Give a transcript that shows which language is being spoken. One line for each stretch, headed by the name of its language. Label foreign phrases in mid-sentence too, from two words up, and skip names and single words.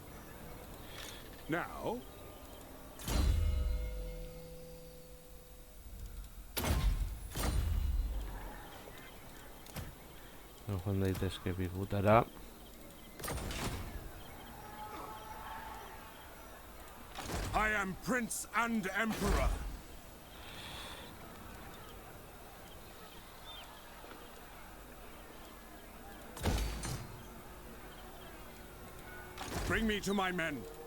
English: Now,
Basque: Joan daitezke bigutara.
English: I am Prince and Emperor. Bring me to my men.